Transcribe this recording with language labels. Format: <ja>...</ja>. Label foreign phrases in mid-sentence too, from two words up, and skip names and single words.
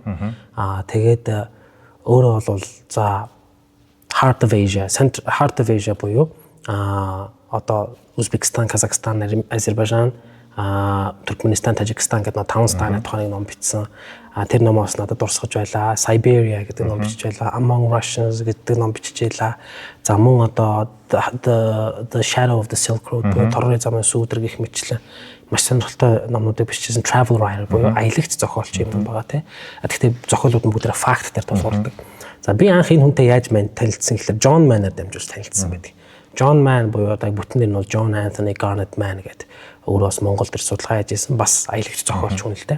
<mn>Тэгээд өөрөө бол за Heart of Asia буюу одоо Узбекистан, Казахстан, Азербайджан, Туркменистан, Тажикстан гэдэг 5 станы тухайн ном бичсэн. Тэр номоос надад дурсгаж байлаа. Siberia гэдэг ном бичиж байлаа. Among Russians гэдэг ном бичиж байлаа. За мөн одоо The Shadow of the Silk Road буюу торгын замын сүүдэр гэх мэтлэн маш сонирхолтой номнуудыг бичижсэн</mn> <en>travel writer</en> <mn>буюу аялагч зохиолч юм байгаа тий. Гэхдээ зохиолууд нь бүгд факт дээр тулгуурдаг. За би анх энэ хүнтэй яаж танилцсан гэхээр John Mann-аар дамжуулж танилцсан байдаг. John Mann буюу одоо бүтэн дээр нь бол John Anthony Garnet Mann гэдэг өөрөөс Монголд ир судалгаа хийж исэн бас аялагч зохиолч хүн л дээ.</mn>